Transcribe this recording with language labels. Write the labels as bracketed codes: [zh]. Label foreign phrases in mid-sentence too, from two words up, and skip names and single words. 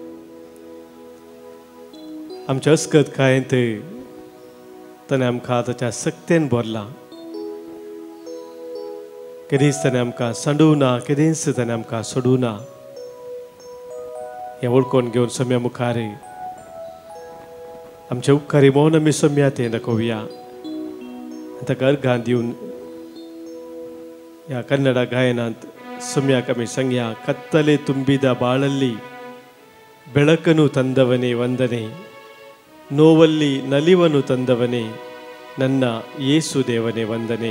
[kok] आमच्या अस्कतकायेंत ताणें आमकां ताच्या सक्तेन भरला केदींच ताणें आमकां सांडूं ना केदींच ताणें आमकां सोडूं ना हें वळखून घेवन सम्या मुखार आमचे उपकारी मोहन आमी सम्या तें दाखोवया ताका अर्घां दिवन ह्या कन्नडा गायनांत [kn] ಸೌಮ್ಯಾಕಮಿ ಸಂಜ್ಞಾ ಕತ್ತಲೆ ತುಂಬಿದ ಬಾಳಲ್ಲಿ ಬೆಳಕನು ತಂದವನೇ ವಂದನೆ, ನೋವಲ್ಲಿ ನಲಿವನು ತಂದವನೇ ನನ್ನ ಯೇಸು ದೇವನೇ ವಂದನೆ.